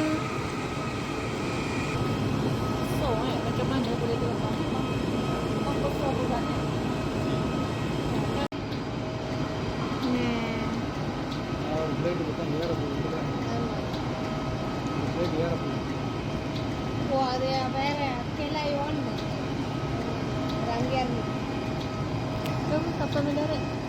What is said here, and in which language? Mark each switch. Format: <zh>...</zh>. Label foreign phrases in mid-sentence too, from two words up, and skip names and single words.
<ms>So, macam mana boleh terbang? Apa buatnya?</ms> <ta>ஓ அது வேற கிளை ஒன்று அங்கேருந்து</ta> <ms>Kapal mendarat.</ms>